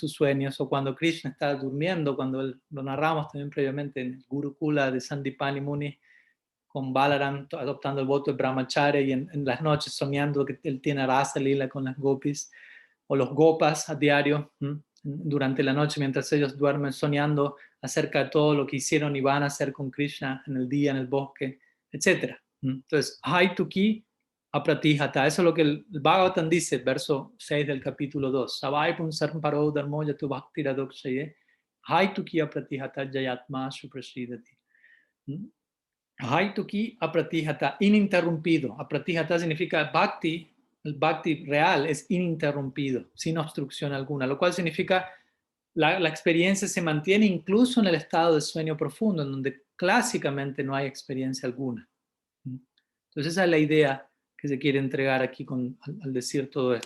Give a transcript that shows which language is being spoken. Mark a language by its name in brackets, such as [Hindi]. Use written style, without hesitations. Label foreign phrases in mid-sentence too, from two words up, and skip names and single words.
[Spanish] sus sueños, o cuando Krishna está durmiendo, cuando lo narramos también previamente en el Gurukula de Sandipani Muni, con Balaram adoptando el voto de Brahmacharya y en las noches soñando que él tiene [Sanskrit] रास लीला [Spanish] con las gopis, o los gopas a diario, en durante la noche, mientras ellos duermen, soñando acerca de todo lo que hicieron y van a hacer con Krishna en el día, en el bosque, etc. Entonces, [Sanskrit] हैतुकी अप्रतिहता, [Spanish] eso es lo que el Bhagavatam dice, verso 6 del capítulo 2. [Sanskrit] सवै पुंसर्म परो धर्मो यतु भक्ति रधोक्षये, हैतुकी अप्रतिहता जयात्म सुप्रसीदति. हैतुकी अप्रतिहता, ininterrumpido. [Spanish] Apratihata significa bhakti, el bhakti real es ininterrumpido, sin obstrucción alguna, lo cual significa la experiencia se mantiene incluso en el estado de sueño profundo, en donde clásicamente no hay experiencia alguna. Entonces esa es la idea que se quiere entregar aquí al decir todo esto.